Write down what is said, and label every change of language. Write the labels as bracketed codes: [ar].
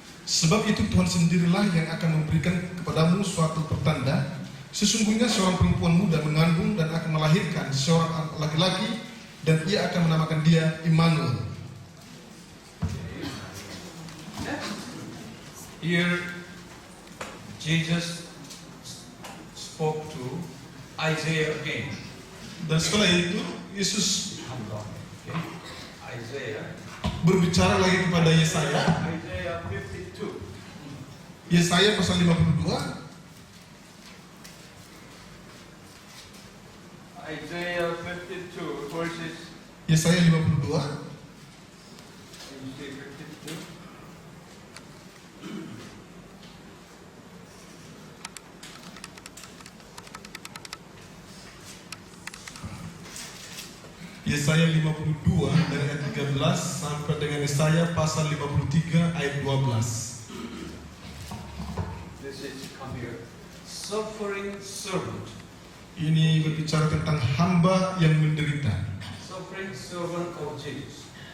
[id] Sebab itu Tuhan sendirilah yang akan memberikan kepadamu suatu pertanda. Sesungguhnya seorang perempuan muda mengandung dan akan melahirkan seorang laki-laki, dan ia akan menamakan dia Immanuel. [en] Here, Jesus spoke to Isaiah again. [id] Dan setelah itu Yesus [en] Okay. Isaiah. [id] berbicara lagi kepada Yesaya. [en] Isaiah 52. [id] Yesaya pasal 52. [en] Isaiah 52 verses. [id] Yesaya 52. [en] Can you say 52? [id] Yesaya 52 dari ayat 13 sampai dengan Yesaya pasal 53 ayat 12. [en] This is come here. Suffering servant. [id] Ini berbicara tentang hamba yang menderita. [en] Suffering servant of Jesus.